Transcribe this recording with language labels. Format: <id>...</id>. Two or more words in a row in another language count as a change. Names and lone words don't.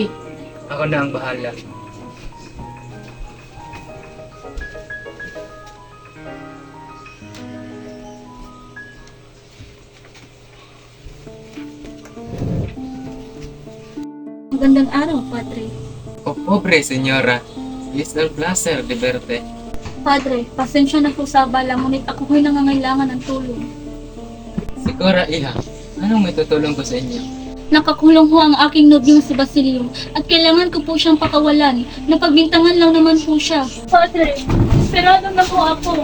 <tl>Ako na ang bahala. magandang araw, Padre.</tl> <es>O pobre senyora, es el placer de verte.</es> <tl>Padre, pasensya na po sa abala, ngunit ako ho'y nangangailangan ng tulong. Siguro, iha, anong may tutulong ko sa inyo? Nakakulong ho ang aking nobyong si Basilio at kailangan ko po siyang pakawalan. Napagbintangan lang naman po siya. Padre, esperado na po ako.</tl>